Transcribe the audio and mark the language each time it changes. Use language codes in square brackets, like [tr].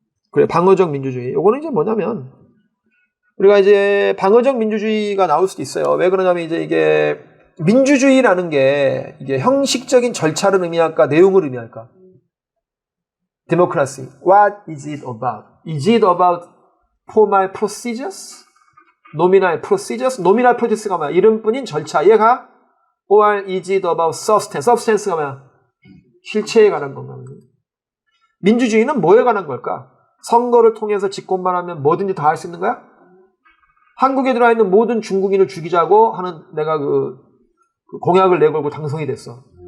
[ko] 그래, 방어적 민주주의. 요거는 이제 뭐냐면 우리가 이제 방어적 민주주의가 나올 수도 있어요. 왜 그러냐면 이제 이게 민주주의라는 게 이게 형식적인 절차를 의미할까, 내용을 의미할까? [en] democracy. What is it about? Is it about formal procedures? nominal procedures? nominal procedures [ko] 가 뭐야? 이름뿐인 절차. 얘가 [en] or is it about substance? [ko] substance가 뭐야? 실체에 관한 건가? 민주주의는 뭐에 관한 걸까? 선거를 통해서 집권만 하면 뭐든지 다 할 수 있는 거야? 한국에 들어와 있는 모든 중국인을 죽이자고 하는 내가 그 공약을 내걸고 당선이 됐어.